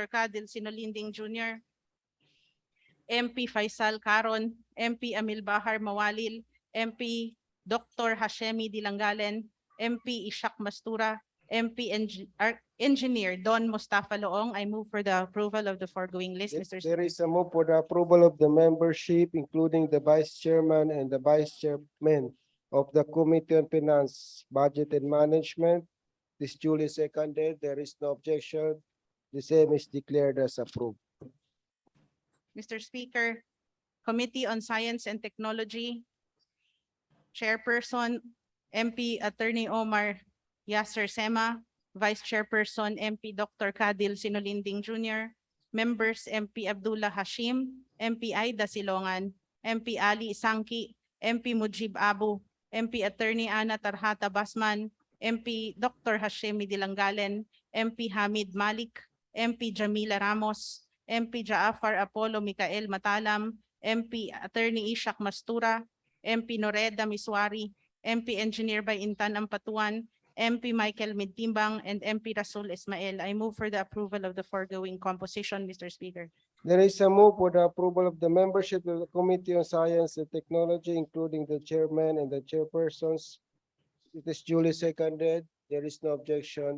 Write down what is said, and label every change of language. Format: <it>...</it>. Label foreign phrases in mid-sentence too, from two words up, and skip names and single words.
<en>Kadil Sinolinding Jr., MP Faisal Caron, MP Amil Bahar Mawalil, MP Dr. Hashemi Dilangalen, MP Ishak Mastura, MP Engineer Don Mustafa Loong. I move for the approval of the foregoing list, Mr. There Speaker. is a move for the approval of the membership, including the vice chairman and the vice chairman of the Committee on Finance, Budget and Management. This duly seconded. There is no objection. The same is declared as approved. Mr. Speaker, Committee on Science and Technology, Chairperson, MP Attorney Omar Yasser Sema, Vice Chairperson, MP Dr. Kadil Sinolinding Jr., Members, MP Abdullah Hashim, MP Aida Silongan, MP Ali Sangki, MP Mujib Abu, MP Attorney Ana Tarhata Basman, MP Dr. Hashemi Dilangalen, MP Hamid Malik, MP Jamila Ramos, MP Jaafar Apollo Mikael Matalam, MP Attorney Ishak Mastura, MP Noreda Miswari, MP Engineer by Intan Ampatuan, MP Michael Midtimbang, and MP Rasul Ismail. I move for the approval of the foregoing composition, Mr. Speaker. There is a move for the approval of the membership of the Committee on Science and Technology, including the chairman and the chairpersons. It is duly seconded. There is no objection.</en>